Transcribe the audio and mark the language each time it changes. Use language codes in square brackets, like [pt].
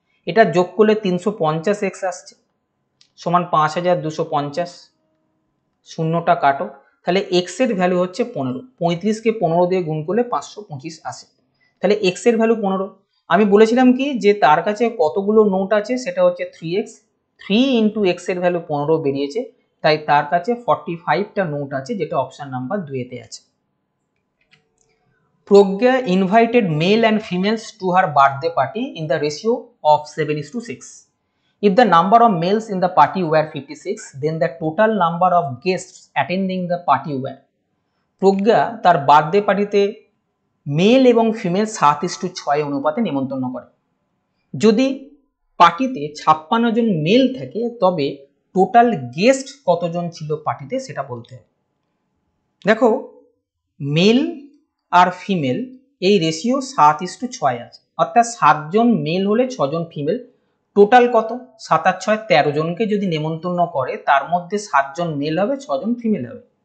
[bn] এটা যোগ করলে 350x আসছে সমান 5250, শূন্যটা কাটো, তাহলে x এর ভ্যালু হচ্ছে 15, 35কে 15 দিয়ে গুণ করলে 525 আসে, তাহলে x এর ভ্যালু 15। আমি বলেছিলাম কি যে তার কাছে কতগুলো নোট আছে, সেটা হচ্ছে 3x, 3 ইন্টু x এর ভ্যালু 15 বেরিয়েছে, তাই তার কাছে 45টা নোট আছে, যেটা অপশন নাম্বার 2-তে আছে। [en] Pragya invited male and females to her birthday party in the ratio of 7:6. If the number of males in the party were 56, then the total number of guests attending the party were. [bn] প্রজ্ঞা তার birthday পার্টিতে mail এবং female 7:6 অনুপাতে নিমন্ত্রণ করে। যদি পার্টিতে 56 জন mail থাকে তবে টোটাল গেস্ট কতজন ছিল পার্টিতে সেটা বলতে হবে। দেখো মেল আর ফিমেল এই রেশিও 7:6 আছে, অর্থাৎ 7 জন মেল হলে 6 জন ফিমেল, টোটাল কত 7 আর 6 13 জনকে যদি নেমন্তন্ন করে, তার মধ্যে 7 জন মেল হবে, 6 জন ফিমেল হবে।